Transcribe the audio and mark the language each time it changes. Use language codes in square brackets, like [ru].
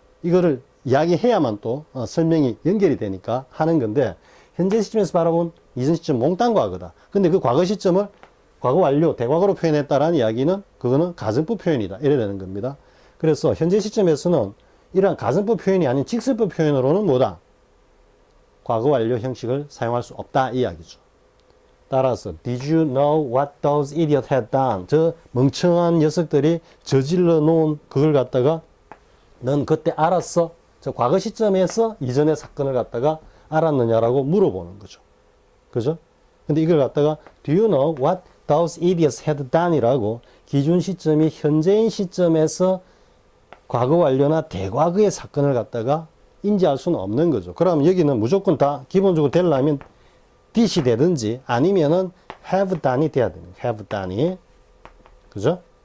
[ko] 이거를 이야기해야만 또 설명이 연결이 되니까 하는 건데 현재 시점에서 바라본 이전 시점 몽땅 과거다. 근데 그 과거 시점을 과거 완료, 대과거로 표현했다라는 이야기는 그거는 가정법 표현이다. 이래야 되는 겁니다. 그래서 현재 시점에서는 이러한 가정법 표현이 아닌 직설법 표현으로는 뭐다? 과거 완료 형식을 사용할 수 없다. 이 이야기죠. 따라서 [en] Did you know what those idiots had done? [ko] 저 멍청한 녀석들이 저질러 놓은 그걸 갖다가 넌 그때 알았어? 저 과거 시점에서 이전의 사건을 갖다가 알았느냐라고 물어보는 거죠. 그죠? 근데 이걸 갖다가 [en] Do you know what those idiots had done? [ko] 이라고 기준 시점이 현재인 시점에서 과거 완료나 대과거의 사건을 갖다가 인지할 수는 없는 거죠. 그러면 여기는 무조건 다 기본적으로 되려면 did이 되든지 아니면은 have done이 돼야 됩니다. have done이. 그죠?